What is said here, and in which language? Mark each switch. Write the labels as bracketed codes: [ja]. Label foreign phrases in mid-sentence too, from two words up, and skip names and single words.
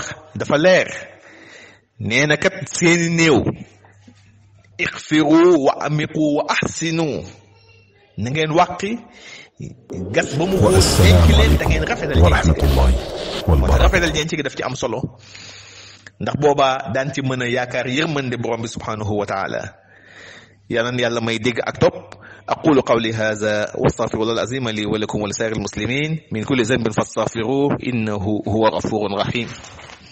[wo] wax dafa leer nee na kat seeni néew [ar] اغفروا وأعمقوا وأحسنوا [wo] na ngeen wàqi gas ba mu wóor denc leen da ngeen rafetal denc gi daf ci am solo ndax boobaa daan ci mën a yaakaar yërmande borom bi [ar] سبحانه وتعالى [wo] yàlla na yàlla may dégg ak topp [ar] أقول قولي هذا وأستغفر الله العظيم لي ولكم ولسائر المسلمين من كل ذنب فاستغفروه إنه هو الغفور الرحيم